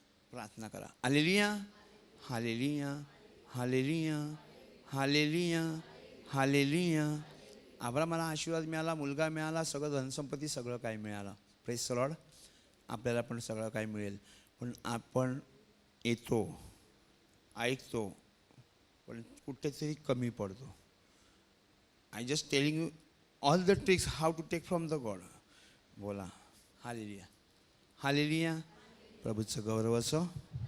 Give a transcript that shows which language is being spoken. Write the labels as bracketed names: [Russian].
[Marathi] प्रार्थना करा. Hallelujah. Hallelujah. Hallelujah. Hallelujah. Hallelujah. अब्रामाला आशीर्वाद मिळाला, मुलगा मिळाला, सगळं धनसंपत्ती सगळं काय मिळालं. [English] Praise the lord. [Marathi] आपल्याला पण सगळं काय मिळेल. पण आपण येतो, ऐकतो, पण कुठेतरी कमी पडतो. [English] I just telling you all the tricks how to take from the God. [Marathi] बोला हालेलुया. हालेलुया. प्रभूचं गौरव असो.